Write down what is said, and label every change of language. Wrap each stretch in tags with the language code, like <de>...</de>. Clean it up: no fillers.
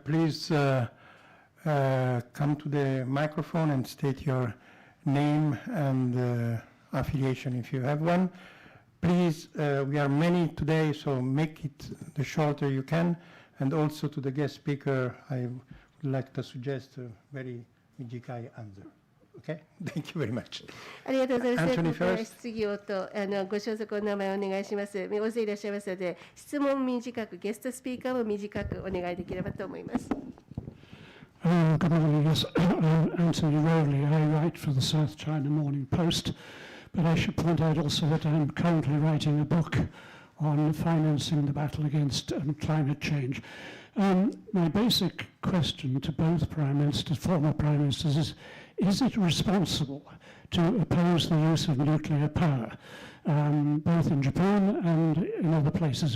<en>Please come to the microphone and state your name and affiliation if you have one. Please, we are many today, so make it the shorter you can. And also to the guest speaker, I would like to suggest a very Mijikai answer. Okay, thank you very much.</en> <ja>ありがとうございます。</ja> <en>Anthony</en> <ja>ここから</ja> <en>first.</en> <ja>質疑応答、ご所属お名前お願いします。大勢いらっしゃいますので、質問短く、ゲストスピーカーも短くお願いできればと思います。</ja> <en>Good morning. Yes, I'm Anthony Rowley. I write for the South China Morning Post, but I should point out also that I'm currently writing a book on financing the battle against climate change. My basic question to both Prime Ministers, former Prime Ministers, is it responsible to oppose the use of nuclear power, both in Japan and in other places?</en>